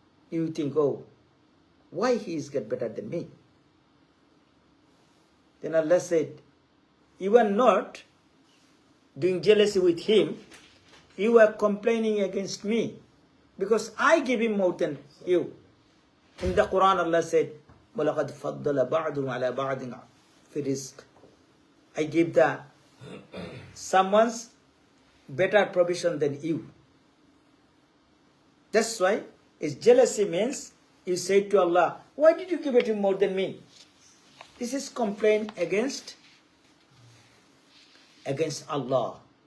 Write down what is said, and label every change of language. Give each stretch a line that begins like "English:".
English: You think, oh, why he is get better than me? Then Allah said, you are not doing jealousy with him. You are complaining against me because I give him more than you. In the Quran, Allah said,
Arabic: وَلَقَدْ فَضَّلَ بَعْضُهُمْ عَلَى بَعْضٍ فِي الرِّزْقِ.
English: I give the someone's better provision than you. That's why is jealousy means you say to Allah, why did you give it him more than me? This is complaint against Allah.